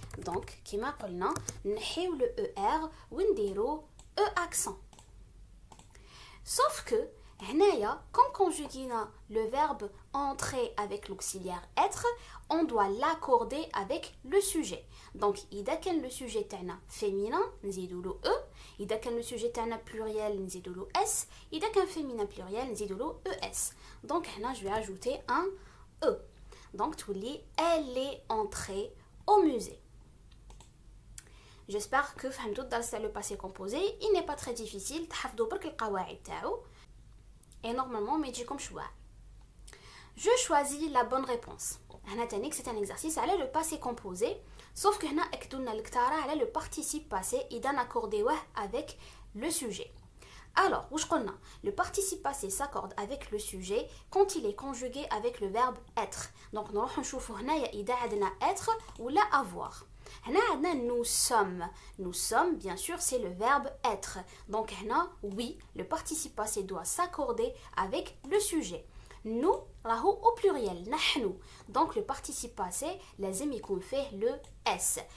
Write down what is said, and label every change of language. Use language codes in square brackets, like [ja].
[ar] Donc, كما قلنا, نحيو le er ونديرو e accent. [fr] Sauf que, هنايا, quand conjuguina le verbe entrer avec l'auxiliaire être, on doit l'accorder avec le sujet. [ar] Donc, إذا كان le sujet تاعنا féminin, نزيدو له e. إذا كان le sujet تاعنا pluriel, نزيدو له s. إذا كان féminin pluriel, نزيدو له es. [fr] Donc, هنا, je vais ajouter un e. Donc, [ar] تولي, [fr] elle est entrée au musée. J'espère que [ar] فهمتو الدرس [fr] le passé composé. Il n'est pas très difficile. [ar] تحفظوا برك القواعد تاعو. [fr] Et normalement, [ar] ما يجيكمش واعر. [fr] Je choisis la bonne réponse. [ar] هنا تاني [fr] c'est un exercice على le passé composé. [ar] Sauf que هنا أكدوا لنا الكتارة على [fr] le participe passé [ar] إذا ناكورديوه avec le sujet. Alors, واش قلنا? [fr] Le participe passé s'accorde avec le sujet quand il est conjugué avec le verbe être. [ar] Donc نروح نشوفوا هنايا إذا عندنا être ولا avoir. هنا عندنا [fr] nous sommes. Nous sommes, bien sûr, c'est le verbe être. Donc هنا, oui, le participe passé doit s'accorder avec le sujet. Nous, راهو au pluriel, نحن. Donc le participe passé, [ar] لازم يكون فيه [fr] le s.